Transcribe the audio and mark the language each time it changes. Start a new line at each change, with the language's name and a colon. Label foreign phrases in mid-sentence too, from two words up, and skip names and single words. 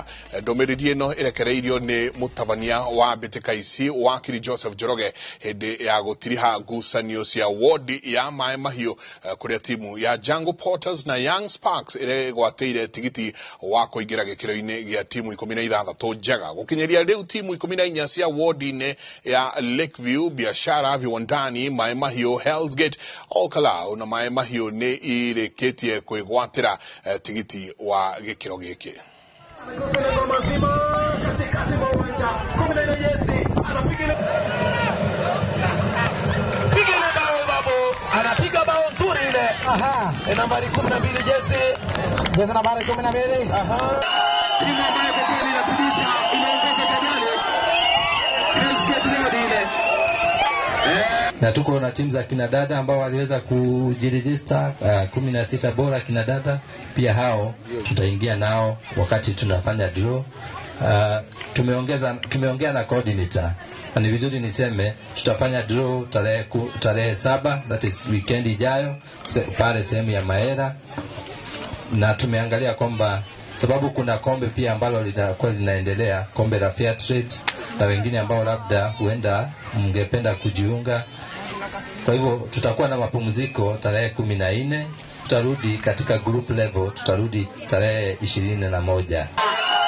Kikuyu: Ndomereri ino irekereirio ni mutabania wa beteka ici wakiri Joseph Njoroge hindi ya gutiriha ngucanio cia wodi ya Mai Mahiu kuria timu ya Jungle Porters na Young Sparks ire gwateire tigiti wa kuingira gikiro-ini gia timu 16 njaga. Gukinyeria riu timu 14 cia wodi-ini ya Lakeview, Biashara, Viwandani, Mai Mahiu, Hell's Gate, Olkalau na Mai Mahiu ni irikitie kwigwatira tigiti wa gikiro giki.
Swahili: Anapiga bao nzuri ile. Nambari 12 jezi nambari 12. Timu ambayo kwa kweli inakubisha inaongoza jadali. Hell's Gate ile. Na tuko na timu za kina dada ambao waliweza kujiregister 16 bora kina dada, pia hao tutaingia nao wakati tunafanya draw. Tumeongea na coordinator. Na ni vizuri niseme tutafanya draw tarehe 7,
English: that is weekend
Swahili: ijayo pale sehemu ya Maera, na tumeangalia kwamba sababu kuna kombe pia ambalo linaendelea, kombe la Fair Trade, na wengine ambao labda huenda mngependa kujiunga. Kwa hivyo tutakuwa na mapumziko tarehe 14, tutarudi katika
English: group level,
Swahili: tutarudi tarehe 21.